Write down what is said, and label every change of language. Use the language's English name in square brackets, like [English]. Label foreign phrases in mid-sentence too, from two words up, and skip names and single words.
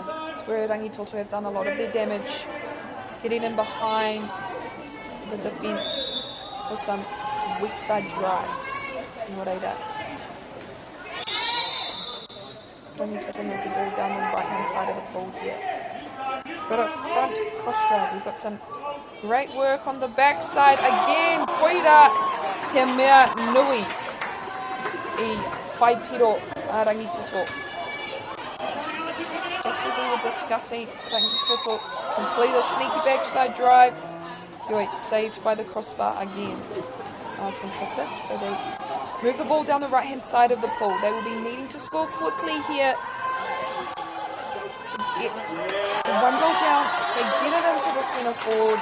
[English] It's where Rangitoto have done a lot of their damage. Getting in behind the defence for some weak side drives. Moreira. Rangitoto move the ball down on the right hand side of the pool here. We've got a front cross drive. We've got some great work on the back side. Again, [Māori] Koira te mea nui I whaipiro a Rangitoto. [English] Just as we were discussing, Rangitoto complete a sneaky backside drive. Hioi saved by the crossbar again. St Cuthbert, so they move the ball down the right hand side of the pool. They will be needing to score quickly here to get the one goal down as they get it into the centre forward.